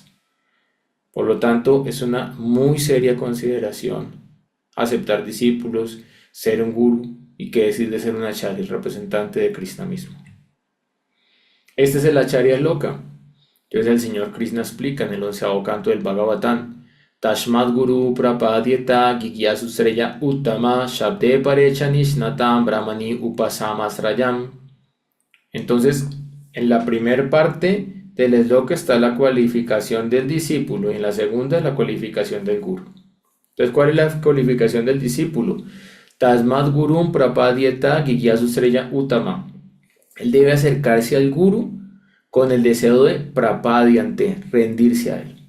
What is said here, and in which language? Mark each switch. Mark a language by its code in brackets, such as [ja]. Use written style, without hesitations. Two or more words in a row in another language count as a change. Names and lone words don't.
[es] Por lo tanto, es una muy seria consideración aceptar discípulos, ser un guru y qué decir de ser un Acharya, el representante de Krishna mismo. Este es el Acharya Loka. Entonces el Señor Krishna explica en el 11º canto del Bhagavatam: [sa] Tashmat Guru Prapadyeta Gigyasu Sreya Uttama Shabde Parecha Nishnatam Brahmani Upasamasrayam. [es] Entonces, en la primera parte del sloka está la cualificación del discípulo y en la segunda la cualificación del guru. Entonces, ¿cuál es la cualificación del discípulo? [sa] Tasmat Gurum Prapadyeta Gigyasu Sreya Uttama. [es] Él debe acercarse al guru con el deseo de prapadyante, rendirse a él.